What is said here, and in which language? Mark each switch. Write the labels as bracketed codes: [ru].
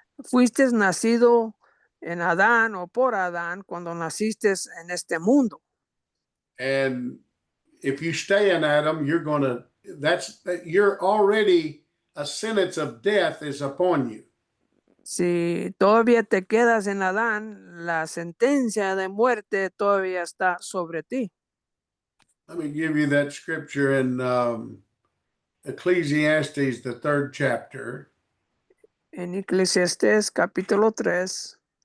[es] Fuiste nacido en Adán o por Adán cuando naciste en este mundo. [en] And if you stay in Adam, you're already a sentence of death is upon you. [es] Si todavía te quedas en Adán, la sentencia de muerte todavía está sobre ti. [en] Let me give you that scripture in Ecclesiastes, the 3rd chapter. [es] En Eclesiastés capítulo 3.